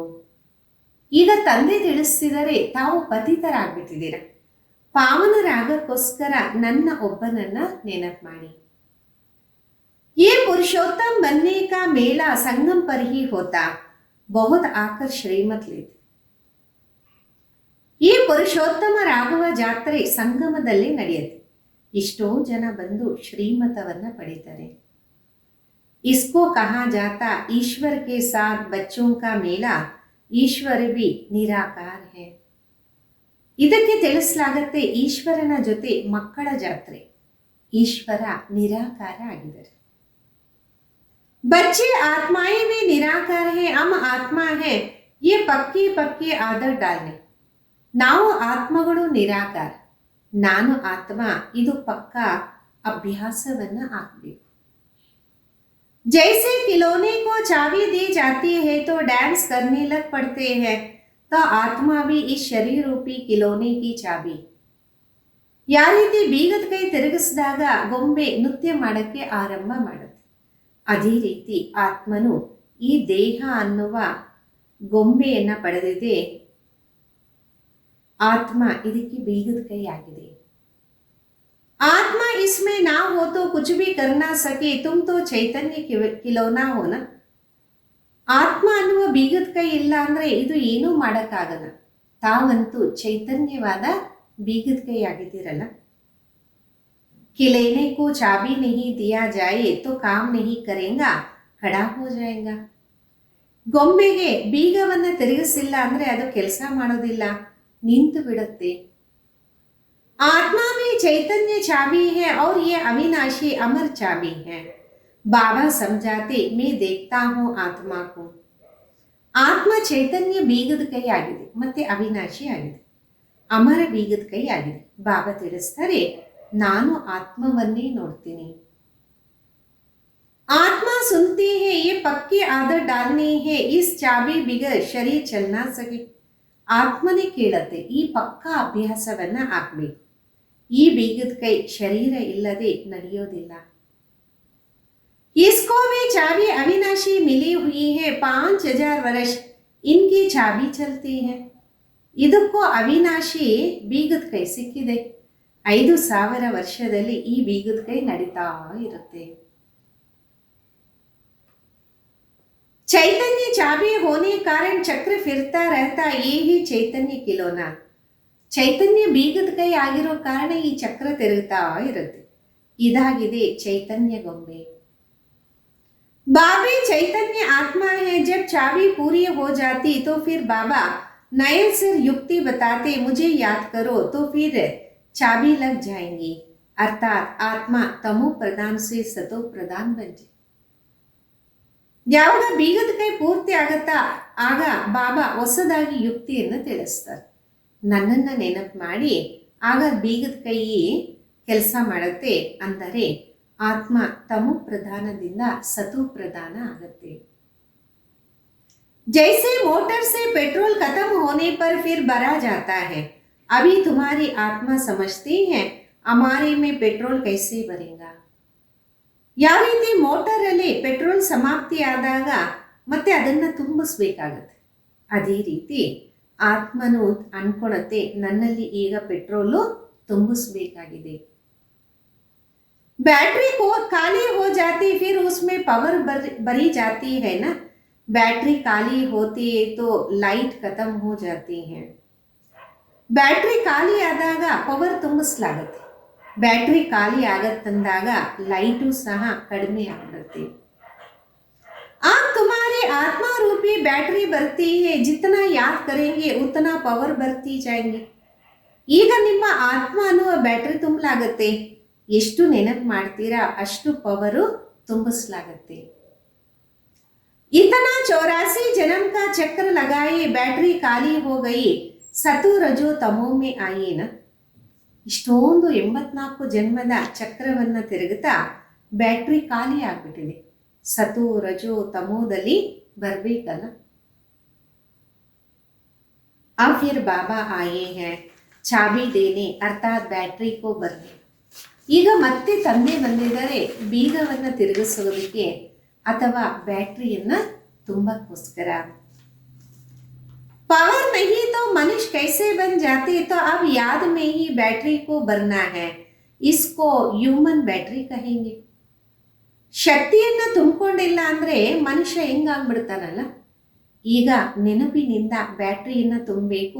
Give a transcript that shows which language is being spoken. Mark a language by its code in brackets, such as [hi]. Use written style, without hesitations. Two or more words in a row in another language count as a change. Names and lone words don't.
[kn] ಈಗ ತಂದೆ ತಿಳಿಸಿದರೆ ತಾವು ಪತಿತರಾಗ್ಬಿಟ್ಟಿದ್ದೀರ, ಪಾವನರಾಗಕ್ಕೋಸ್ಕರ ನನ್ನ ಒಬ್ಬನನ್ನ ನೆನಪು ಮಾಡಿ. [hi] ये पुरुषोत्तम बनने का मेला संगम पर ही होता, बहुत आकर श्रीमत लेते. [kn] ಈ ಪುರುಷೋತ್ತಮರಾಗುವ ಜಾತ್ರೆ ಸಂಗಮದಲ್ಲಿ ನಡೆಯುತ್ತೆ. ಎಷ್ಟೋ ಜನ ಬಂದು ಶ್ರೀಮತವನ್ನ ಪಡಿತಾರೆ. [hi] इसको कहा जाता ईश्वर के साथ बच्चों का मेला, ईश्वर भी निराकार है. [kn] ಇದಕ್ಕೆ ತಿಳಿಸಲಾಗತ್ತೆ ಈಶ್ವರನ ಜೊತೆ ಮಕ್ಕಳ ಜಾತ್ರೆ. ಈಶ್ವರ ನಿರಾಕಾರ ಆಗಿದ್ದಾರೆ. [hi] बच्चे आत्माएं भी निराकार है, हम आत्मा है, ये पक्की पक्की आदत डालने. [kn] ನಾವು ಆತ್ಮಗಳು ನಿರಾಕಾರ, ನಾನು ಆತ್ಮ, ಇದು ಪಕ್ಕ ಅಭ್ಯಾಸವನ್ನ ಹಾಕಬೇಕು. [hi] जैसे खिलौने को चाबी दी जाती है तो डांस करने लग पड़ते हैं, तो आत्मा भी इस शरीर रूपी खिलौने की चाबी. [kn] ಯಾವ ರೀತಿ ಬೀಗದ ಕೈ ತಿರುಗಿಸಿದಾಗ ಗೊಂಬೆ ನೃತ್ಯ ಮಾಡಕ್ಕೆ ಆರಂಭ ಮಾಡುತ್ತೆ, ಅದೇ ರೀತಿ ಆತ್ಮನು ಈ ದೇಹ ಅನ್ನುವ ಗೊಂಬೆಯನ್ನ ಪಡೆದಿದೆ. ಆತ್ಮ ಇದಕ್ಕೆ ಬೀಗದ ಕೈ ಆಗಿದೆ. [hi] आत्मा इसमें ना हो तो कुछ भी कर ना सके, तुम तो चैतन्य खिलौना हो ना. [kn] ಆತ್ಮ ಅನ್ನುವ ಬೀಗದ ಕೈ ಇಲ್ಲ ಅಂದ್ರೆ ಇದು ಏನೂ ಮಾಡಕ್ಕಾಗಲ್ಲ. ತಾವಂತೂ ಚೈತನ್ಯವಾದ ಬೀಗದ ಕೈ ಆಗಿದ್ದೀರಲ್ಲ. [hi] खिलौने को चाबी नहीं दिया जाए तो काम नहीं करेगा, खड़ा हो जाएगा. [kn] ಗೊಂಬೆಗೆ ಬೀಗವನ್ನ ತಿರುಗಿಸಿಲ್ಲ ಅಂದ್ರೆ ಅದು ಕೆಲಸ ಮಾಡೋದಿಲ್ಲ, ನಿಂತು ಬಿಡುತ್ತೆ. [hi] आत्मा में चैतन्य चाबी है और ये अविनाशी अमर चाबी है. बाबा समझाते मैं देखता हूँ आत्मा को. [kn] ಆತ್ಮ ಚೈತನ್ಯ ಬೀಗದ ಕೈ ಆಗಿದೆ, ಮತ್ತೆ ಅವಿನಾಶಿ ಆಗಿದೆ, ಅಮರ ಬೀಗದ ಕೈ ಆಗಿದೆ. ಬಾಬಾ ತಿಳಿಸ್ತಾರೆ ನಾನು ಆತ್ಮವನ್ನೇ ನೋಡ್ತೀನಿ. [hi] आत्मा सुनती है ये पक्की आदत डालनी है, इस चाबी बिगर शरीर चल ना सके. [kn] ಆತ್ಮನೇ ಕೇಳತ್ತೆ ಈ ಪಕ್ಕ ಅಭ್ಯಾಸವನ್ನ ಹಾಕ್ಬೇಕು. ಈ ಬೀಗದ ಕೈ ಶರೀರ ಇಲ್ಲದೆ ನಡೆಯೋದಿಲ್ಲ. [hi] इसको भी चाबी अविनाशी मिली हुई है, 5000 वर्ष इनकी चाबी चलती है. [kn] ಇದಕ್ಕೂ ಅವಿನಾಶಿ ಬೀಗದ ಕೈ ಸಿಕ್ಕಿದೆ. 5000 ವರ್ಷದಲ್ಲಿ ಈ ಬೀಗದ ಕೈ ನಡೀತಾ ಇರುತ್ತೆ. [hi] चैतन्य चाबी होने कारण चक्र फिरता रहता, ये ही चैतन्य खिलौना. [kn] ಚೈತನ್ಯ ಬೀಗದ ಕೈ ಆಗಿರೋ ಕಾರಣ ಈ ಚಕ್ರ ತಿರುಗ್ತಾ ಇರುತ್ತೆ. ಇದಾಗಿದೆ ಚೈತನ್ಯ ಗೊಂಬೆ. [hi] बाबी चैतन्य आत्मा है, जब चाबी पूरी हो जाती तो फिर बाबा नए सिर युक्ति बताते, मुझे याद करो तो फिर चाबी लग जाएंगी. अर्थात आत्मा तमो प्रधान से सतो प्रधान बन जाए. [kn] ಯಾವಾಗ ಬೀಗದ ಕೈ ಪೂರ್ತಿ ಆಗತ್ತಾ ಆಗ ಬಾಬಾ ಹೊಸದಾಗಿ ಯುಕ್ತಿಯನ್ನು ತಿಳಿಸ್ತಾರೆ. ನನ್ನನ್ನು ನೆನಪು ಮಾಡಿ ಆಗ ಬೀಗದ ಕೈ ಕೆಲಸ ಮಾಡುತ್ತೆ, ಅಂದರೆ ಆತ್ಮ ತಮೋ ಪ್ರಧಾನದಿಂದ ಸತೋ ಪ್ರಧಾನ ಆಗುತ್ತೆ. [hi] जैसे मोटर से पेट्रोल खत्म होने पर फिर भरा जाता है, अभी तुम्हारी आत्मा समझती है हमारे में पेट्रोल कैसे भरेगा. [kn] ಯಾವ ರೀತಿ ಮೋಟರಲ್ಲಿ ಪೆಟ್ರೋಲ್ ಸಮಾಪ್ತಿ ಆದಾಗ ಮತ್ತೆ ಅದನ್ನ ತುಂಬಿಸ್ಬೇಕಾಗತ್ತೆ, ಅದೇ ರೀತಿ ಆತ್ಮನು ಅನ್ಕೊಳತ್ತೆ ನನ್ನಲ್ಲಿ ಈಗ ಪೆಟ್ರೋಲು ತುಂಬಿಸ್ಬೇಕಾಗಿದೆ. [hi] बैटरी को खाली हो जाती फिर उसमें पावर भरी जाती है ना. बैटरी खाली होती है तो लाइट खत्म हो जाती है. [kn] बैटरी ಖಾಲಿ ಆದಾಗ ಪವರ್ ತುಂಬಿಸಲಾಗುತ್ತೆ, ಬ್ಯಾಟ್ರಿ ಖಾಲಿ ಆಗತ್ತಂದಾಗ ಲೈಟು ಸಹ ಕಡಿಮೆ ಆಗಿರುತ್ತೆ. [hi] आप तुम्हारी आत्मा रूपी बैटरी बढ़ती है, जितना याद करेंगे उतना पवर बढ़ती जाएंगे. [kn] ಈಗ ನಿಮ್ಮ ಆತ್ಮ ಅನ್ನುವ ಬ್ಯಾಟ್ರಿ ತುಂಬಲಾಗತ್ತೆ, ಎಷ್ಟು ನೆನಪು ಮಾಡ್ತೀರಾ ಅಷ್ಟು ಪವರು ತುಂಬಿಸಲಾಗತ್ತೆ. [hi] इतना 84 जन्म का चक्र लगाए बैटरी ಖಾಲಿ हो गई सतो रजो तमो में आए न. [kn] ಇಷ್ಟೊಂದು 84 ಜನ್ಮದ ಚಕ್ರವನ್ನು ತಿರುಗುತ್ತಾ ಬ್ಯಾಟ್ರಿ ಖಾಲಿ ಆಗ್ಬಿಟ್ಟಿದೆ. ಸತು ರಜೋ ತಮೋದಲ್ಲಿ ಬರ್ಬೇಕಲ್ಲ. [hi] अब फिर बाबा आए हैं चाबी देने अर्थात बैटरी को भरने. [kn] ಈಗ ಮತ್ತೆ ತಂದೆ ಬಂದಿದ್ದಾರೆ ಬೀಗವನ್ನು ತಿರುಗಿಸೋದಕ್ಕೆ ಅಥವಾ ಬ್ಯಾಟ್ರಿಯನ್ನ ತುಂಬಕ್ಕೋಸ್ಕರ. [hi] पावर नहीं तो मनुष्य कैसे बन जाते, तो अब याद में ही बैटरी को भरना है, इसको [en] human battery [hi] कहेंगे. [kn] ಶಕ್ತಿಯನ್ನ ತುಂಬಿಕೊಂಡಿಲ್ಲ ಅಂದ್ರೆ ಮನುಷ್ಯ ಹೆಂಗಾಗ್ಬಿಡ್ತಾನಲ್ಲ, ಈಗ ನೆನಪಿನಿಂದ ಬ್ಯಾಟ್ರಿಯನ್ನ ತುಂಬಬೇಕು.